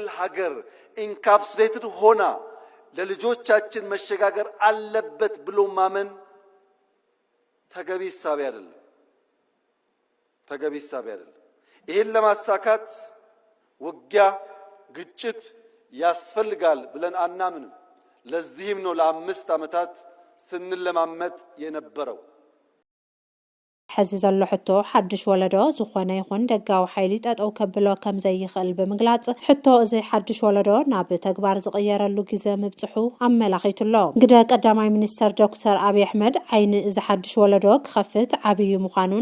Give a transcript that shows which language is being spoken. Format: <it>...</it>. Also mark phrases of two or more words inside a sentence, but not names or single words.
<am>ሀገር ኢንካፕሱሌትድ ሆና ለልጆቻችን መሸጋገር አለበት ብሎ ማመን ተገቢ ሐሳብ አይደለም። ተገቢ ሐሳብ አይደለም። ይሄን ለማሳካት ውጊያ፣ ግጭት ያስፈልጋል ብለን አናምንም። ለዚህም ነው ለ5 ዓመታት ስንለማመጥ የነበረው።</am> <ti>ሕዚ ዘሎ ሕቶ ሓድሽ ወለዶ ዝኾነ ይኹን ደጋዊ ሓይሊ ጠጠው ከብሎ ከም ዘይኽእል ብምግላጽ ሕቶ እዚ ሓድሽ ወለዶ ናብ ተግባር ዝቕየረሉ ግዜ ምብጽሑ ኣመላኺቱሎ። ግደ ቀዳማይ ሚኒስተር ዶክተር አብይ አሕመድ ዓይኒ እዚ ሓድሽ ወለዶ ክኸፍት ዓብዪ ምዃኑን</ti>